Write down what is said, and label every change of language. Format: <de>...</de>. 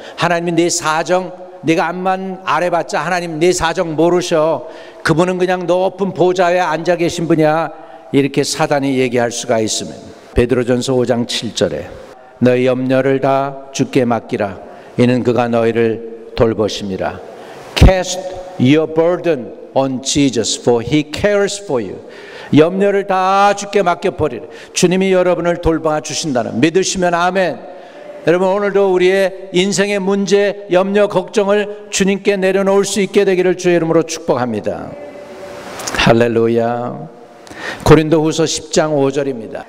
<ko>하나님이 네 사정 네가 암만 아래봤자 하나님 네 사정 모르셔. 그분은 그냥 높은 보좌에 앉아 계신 분이야. 이렇게 사단이 얘기할 수가 있으면 베드로전서 5장 7절에 너희 염려를 다 주께 맡기라. 이는 그가 너희를 돌보심이라.</ko> <en>Cast your burden on Jesus for he cares for you.</en> <ko>염려를 다 주께 맡겨버리라. 주님이 여러분을 돌봐 주신다는 믿으시면 아멘. 여러분, 오늘도 우리의 인생의 문제, 염려, 걱정을 주님께 내려놓을 수 있게 되기를 주의 이름으로 축복합니다. 할렐루야. 고린도후서 10장 5절입니다.</ko>